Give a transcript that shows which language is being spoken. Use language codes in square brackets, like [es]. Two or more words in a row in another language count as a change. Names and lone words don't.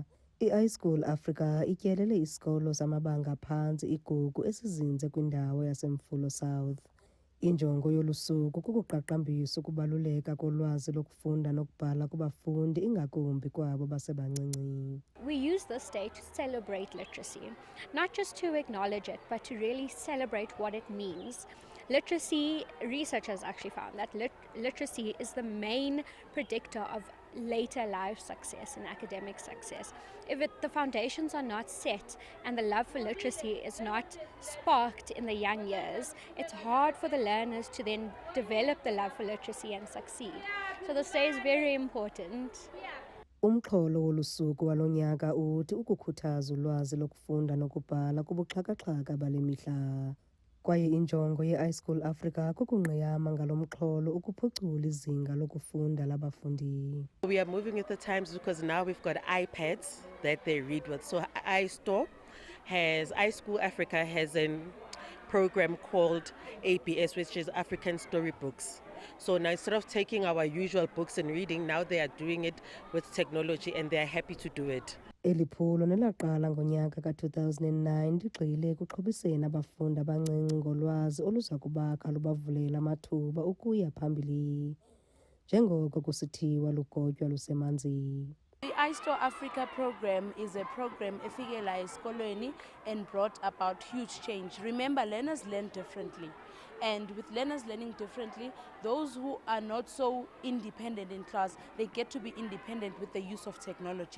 [xh] I-iSchool Africa ityelele isikolo samabanga phantsi Igugu esizinze kwindawo yaseMfulo South. Injongo yolu suku kukuqaqambisa ukubaluleka kolwazi lokufunda nokubhala kubafundi ingakumbi kwabo basebancinci. [en] We use this day to celebrate literacy, not just to acknowledge it, but to really celebrate what it means. Literacy, researchers actually found that literacy is the main predictor of later life success and academic success. If the foundations are not set and the love for literacy is not sparked in the young years, it's hard for the learners to then develop the love for literacy and succeed. So this day is very important. [xh] Umxholo wolusuku walonyaka uthi ukukhuthaza ulwazi lokufunda nokubhala kubuxhakaxhaka bale mihla. Kwaye injongo ye-iSchool Africa kukungqiyama ngalo mxholo ukuphucula izinga lokufunda labafundi. [en] We are moving with the times because now we've got iPads that they read with. So iSchool Africa has a program called ABS, which is African Storybooks. So now instead of taking our usual books and reading, now they are doing it with technology and they are happy to do it. [xh] Eli phulo nelaqala ngonyaka ka-2009 ligxile ekuxhobiseni abafundi abancinci ngolwazi oluza kubakha lubavulela amathuba ukuya phambili, njengoko kusithiwa lugotywa lusemanzi. [en] The iSchool Africa program is a program [xh] efikela esikolweni [en] and brought about huge change. Remember, learners learn differently. And with learners learning differently, those who are not so independent in class, they get to be independent with the use of technology.